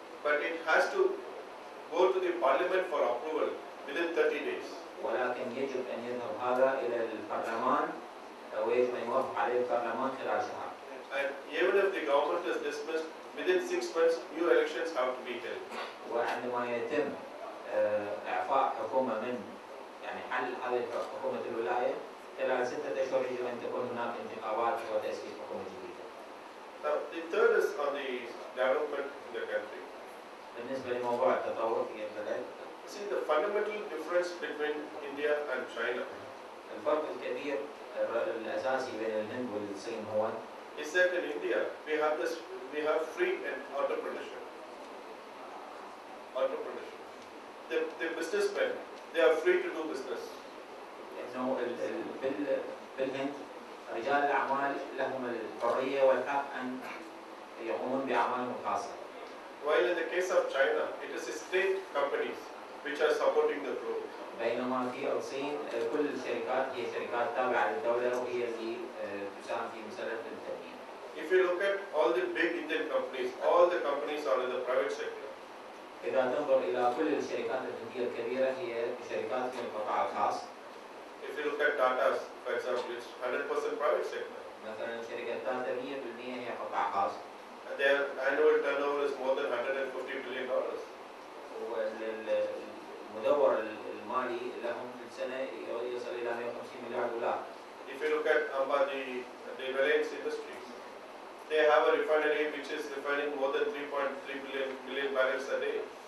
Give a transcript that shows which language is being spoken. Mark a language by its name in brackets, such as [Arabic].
[English] But it has to go to the parliament for approval within 30 days. [Arabic] ولكن يجب أن يذهب هذا إلى البرلمان ويجب أن يوافق عليه البرلمان خلال شهر. [English] And even if the government is dismissed, within 6 months new elections have to be held. [Arabic] وعندما يتم إعفاء حكومة من يعني حل هذه حكومة الولاية خلال 6 أشهر يجب أن تكون هناك انتخابات وتأسيس حكومة جديدة. [English] Now the third is on the development in the country. [Arabic] بالنسبة لموضوع التطور في البلد. [English] See the fundamental difference between India and China. [Arabic] الفرق الكبير الأساسي بين الهند والصين هو [English] is that in India we have free and entrepreneurship. The businessmen, they are free to do business. [Arabic] إنه بالهند رجال الأعمال لهم الحرية والحق أن يقومون بأعمالهم الخاصة. [English] While in the case of China, it is state companies which are supporting the growth. [Arabic] بينما في الصين كل الشركات هي شركات تابعة للدولة وهي اللي تساهم في مسألة التنمية. [English] If you look at all the big Indian companies, all the companies are in the private sector. [Arabic] إذا تنظر إلى كل الشركات الهندية الكبيرة هي شركات في القطاع الخاص. [English] If you look at Tata's, for example, it's 100% private sector. [Arabic] مثلا شركة تاتا 100% هي قطاع خاص. [English] And their annual turnover is more than $150 billion. [Arabic] والمدور المالي لهم في السنة يصل إلى $150 مليار. [English] If you look at the Reliance Industries, they have a refinery which is refining more than 3.3 billion barrels a day.